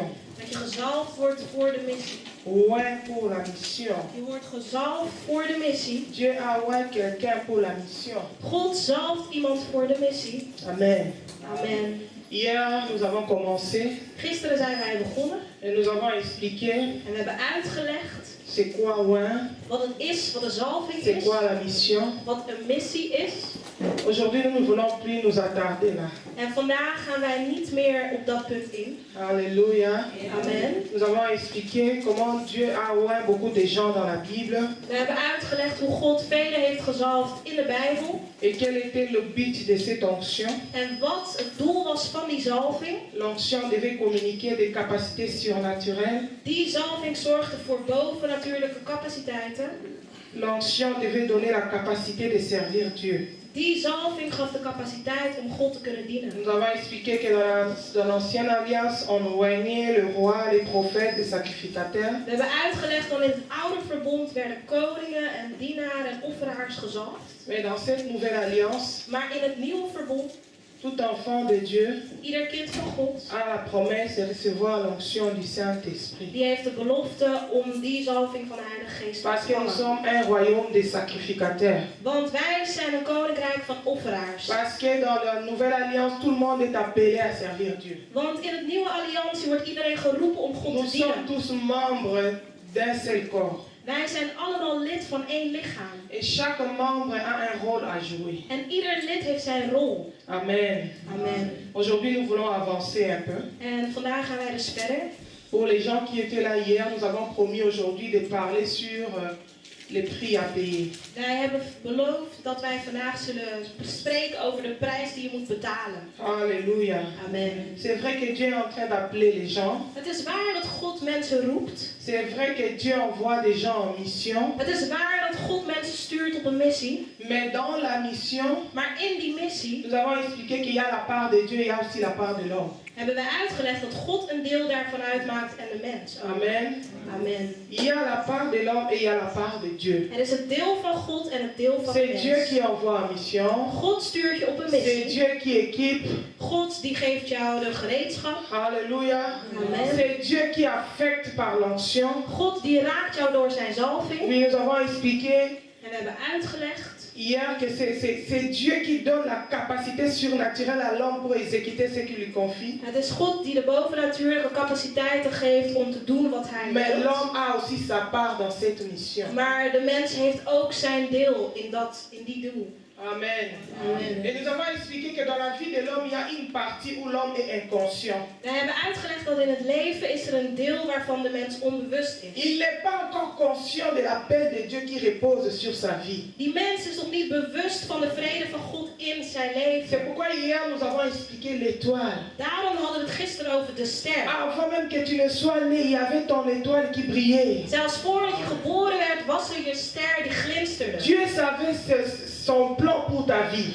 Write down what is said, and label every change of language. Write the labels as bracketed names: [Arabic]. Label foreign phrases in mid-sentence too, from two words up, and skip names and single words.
[Dutch] Dat je gezalfd wordt voor de missie. [French] Oint pour la mission. [Dutch] Je wordt gezalfd voor de missie. [French] Dieu a oint quelqu'un pour la mission. [Dutch] God zalft iemand voor de missie. [French] Amen. [Dutch] Amen. [French] Hier, nous avons commencé [Dutch] Gisteren zijn wij begonnen [French] et nous avons expliqué [Dutch] en we hebben uitgelegd [French] c'est quoi oint, [Dutch] wat het is, wat een zalving [French] c'est [Dutch] is, [French] quoi la mission. [Dutch] wat een missie is. [French] Aujourd'hui, nous ne voulons plus nous attarder là. [Dutch] En vandaag gaan wij niet meer op dat punt in. [French] Alléluia. [Dutch] Amen. [French] Nous avons expliqué comment Dieu a oint beaucoup de gens dans la Bible [Dutch] We hebben uitgelegd hoe God velen heeft gezalfd in de Bijbel. [French] et quel était le but de cette onction. [Dutch] En wat het doel was van die zalving. [French] L'onction devait communiquer des capacités surnaturelles. [Dutch] Die zalving zorgde voor bovennatuurlijke capaciteiten. [French] L'onction devait donner la capacité de servir Dieu. [Dutch] Die zalving gaf de capaciteit om God te kunnen dienen. [French] Nous avons expliqué que dans l'Ancienne Alliance, on oignait le roi, les prophètes, les sacrificateurs. [Dutch] We hebben uitgelegd dat in het oude verbond werden koningen en dienaren en offeraars gezalfd. [French] Mais dans cette nouvelle alliance, [Dutch] Maar in het nieuwe verbond, [French] tout enfant de Dieu [Dutch] ieder kind van God, [French] a la promesse de recevoir l'onction du Saint-Esprit. [Dutch] die heeft de belofte om die zalving van de Heilige Geest te [French] Parce que nous [Dutch] ontvangen. [French] sommes un royaume des sacrificateurs. [Dutch] Want wij zijn een koninkrijk van offeraars. [French] Parce que dans la nouvelle alliance, tout le monde est appelé à servir Dieu. [Dutch] Want in het nieuwe alliantie wordt iedereen geroepen om God [French] Nous [Dutch] te [French] sommes [Dutch] dienen. [French] tous membres d'un seul corps. [Dutch] Wij zijn allemaal lid van één lichaam. [French] Et chaque membre a un rôle à jouer. [Dutch] En ieder lid heeft zijn rol. [French] Amen. [Dutch] Amen. [French] Aujourd'hui, nous voulons avancer un peu. [Dutch] En vandaag gaan wij dus verder. [French] Pour les gens qui étaient là hier, nous avons promis aujourd'hui de parler sur les prix à payer. [Dutch] Wij hebben beloofd dat wij vandaag zullen spreken over de prijs die je moet betalen. [French] Alléluia. [Dutch] Amen. [French] C'est vrai que Dieu est en train d'appeler les gens. [Dutch] Het is waar dat God mensen roept. [French] C'est vrai que Dieu envoie des gens en mission. [Dutch] Het is waar dat God mensen stuurt op een missie. [French] Mais dans la mission, [Dutch] Maar in die missie [French] nous avons expliqué qu'il y a la part de Dieu et il y a aussi la part de l'homme. [Dutch] hebben wij uitgelegd dat God een deel daarvan uitmaakt en de mens ook. [French] Amen. [Dutch] Amen. [French] Il y a la part de l'homme et il y a la part de Dieu. [Dutch] Er is het deel van God en het deel van de [French] C'est Dieu [Dutch] mens. [French] qui envoie en mission. [Dutch] God stuurt je op een [French] C'est [Dutch] missie. [French] Dieu qui équipe. [Dutch] God die geeft jou de gereedschap. [French] Alléluia. [Dutch] Amen. [French] C'est Dieu qui affecte par l'onction. [Dutch] God die raakt jou door zijn zalving. [French] Oui, nous avons expliqué [Dutch] En we hebben uitgelegd [French] hier que c'est Dieu qui donne la capacité surnaturelle à l'homme pour exécuter ce qu'il lui confie. [Dutch] het is God die de bovennatuurlijke capaciteiten geeft om te doen wat hij [French] Mais [Dutch] wil. [French] l'homme a aussi sa part dans cette mission. [Dutch] Maar de mens heeft ook zijn deel in die doel. [French] Amen. [Dutch] Amen. [French] Et nous avons expliqué que dans la vie de l'homme, il y a une partie où l'homme est inconscient. [Dutch] We hebben uitgelegd dat in het leven is er een deel waarvan de mens onbewust is. [French] Il n'est pas encore conscient de l'appel de Dieu qui repose sur sa vie. [Dutch] Die mens is nog niet bewust van de vrede van God in zijn leven. [French] C'est pourquoi hier nous avons expliqué l'étoile. [Dutch] Daarom hadden we het gisteren over de ster. [French] Avant même que tu ne sois né, il y avait ton étoile qui brillait. [Dutch] Zelfs voordat je geboren werd, was er je ster die glinsterde. [French] Dieu savait son plan pour ta vie.